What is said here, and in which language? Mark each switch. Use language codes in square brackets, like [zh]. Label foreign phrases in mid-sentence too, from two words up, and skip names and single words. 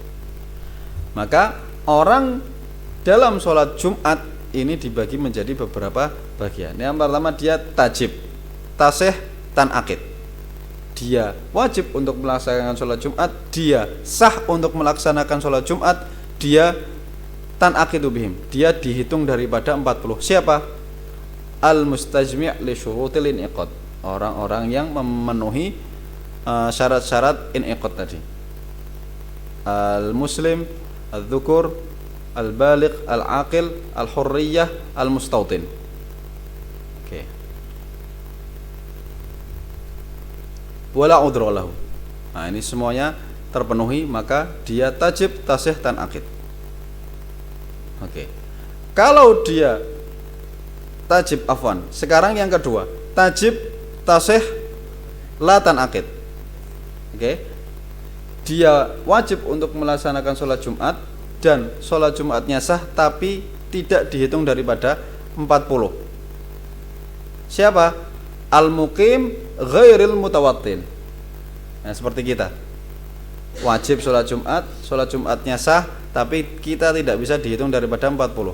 [id] Maka orang dalam sholat Jumat ini dibagi menjadi beberapa bagian. Yang pertama dia [ar] تجب، تصح، تنعقد. [id] Dia wajib untuk melaksanakan sholat Jumat, dia sah untuk melaksanakan sholat Jumat, dia [ar] تنعقد بهم, [id] dia dihitung daripada 40. Siapa? [ar] المستجمع لشروط الانعقاد, [id] orang-orang yang memenuhi syarat-syarat in'iqad tadi. [ar] المسلم, الذكور، البالغ، العاقل، الحرية، المستوطن. Oke. ولا عذر له. [id] Nah, ini semuanya terpenuhi, maka dia [ar] تجب، تصح، تنعقد. [id] Oke. Kalau dia tajib, afwan. Sekarang yang kedua, [ar] تجب، تصح، لا تنعقد. [id] Oke. Dia wajib untuk melaksanakan sholat Jumat dan sholat Jumatnya sah, tapi tidak dihitung daripada 40. Siapa? [ar] المقيم غير المستوطن. [id] Nah, seperti kita wajib sholat Jumat, sholat Jumatnya sah, tapi kita tidak bisa dihitung daripada 40.